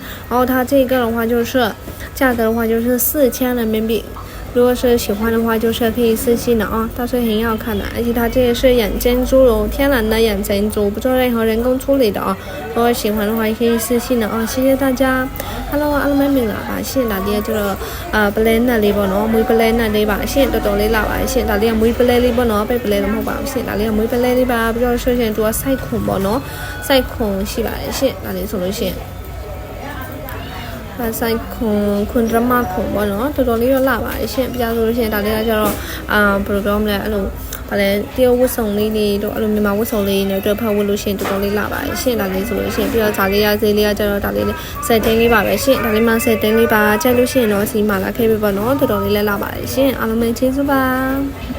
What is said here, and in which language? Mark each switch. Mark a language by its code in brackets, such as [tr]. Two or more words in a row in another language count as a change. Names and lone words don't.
[zh] 然后它这个的话就是价格的话就是4000人民币。如果是喜欢的话，就是可以私信的啊，倒是很好看的，而且它这个是眼珍珠哦，天然的眼珍珠，不做任何人工处理的啊。如果喜欢的话，也可以私信的啊，谢谢大家。Hello， [my] အားလုံးပဲမင်္ဂလာပါရှင်။ဒါလေးကကျတော့ပလဲနဲ့လေးပေါ့နော်။မွေးပလဲနဲ့လေးပါရှင်။တော်တော်လေးလာပါရှင်။ဒါလေးကမွေးပလဲလေးပေါ့နော်။ပဲပလဲတော့မဟုတ်ပါဘူးရှင်။ဒါလေးကမွေးပလဲလေးပါပြီးတော့ဆိုရှင်သူကစိုက်ခွန်ပေါ့နော်။စိုက်ခွန်ရှိပါတယ်ရှင်။ဒါလေးဆိုလို့ရှင် ဆိုင်ခွန်ဒရမခွန်ပေါ့နော်တော်တော်လေးတော့လာပါတယ်ရှင်ပြဆိုလို့ရှင်ဒါလေးကကျတော့ဘယ်လိုပြောမလဲအဲ့လိုဗာလဲတရုတ်ဝတ်စုံလေးတွေတော့အဲ့လိုမြန်မာဝတ်စုံလေးနဲ့တွေ့ဖတ်ဝတ်လို့ရှင်တော်တော်လေးလာပါတယ်ရှင်ဒါလေးဆိုလို့ရှင်ပြီးတော့ဇာလေးရဈေးလေးကကျတော့ဒါလေးဆက်တင်းလေးပါပဲရှင်ဒါလေးမှဆက်တင်းလေးပါချက်လို့ရှင်တော့စီမာလာခဲ့ပြီပေါ့နော်တော်တော်လေးလည်းလာပါတယ်ရှင်အားလုံးပဲကျေးဇူးပါ